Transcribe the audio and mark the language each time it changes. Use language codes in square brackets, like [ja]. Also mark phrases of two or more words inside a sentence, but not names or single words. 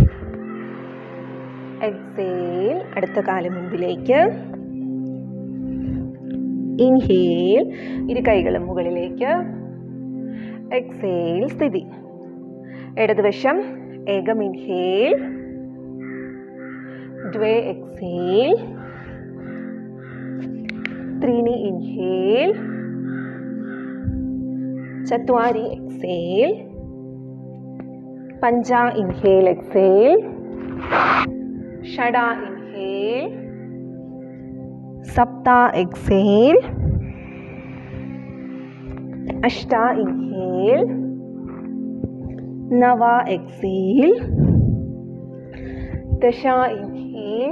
[ml] എക്സേൽ അടുത്ത കാല് മുൻപിലേക്ക്. ഇൻഹേൽ ഇരു കൈകളും മുകളിലേക്ക്. എക്സേൽ സ്ഥിതി. ഇടതുവശം ഏകം ഇൻഹേൽ, ദ്വേ എക്സേൽ, [sa] त्रीणि इन्हेल, चत्वारि एक्सेल, पंचा [en] inhale exhale, [sa] षडा इन्हेल, सप्ता एक्सेल, अष्टा इन्हेल, नवा एक्सेल, दशा इन्हेल.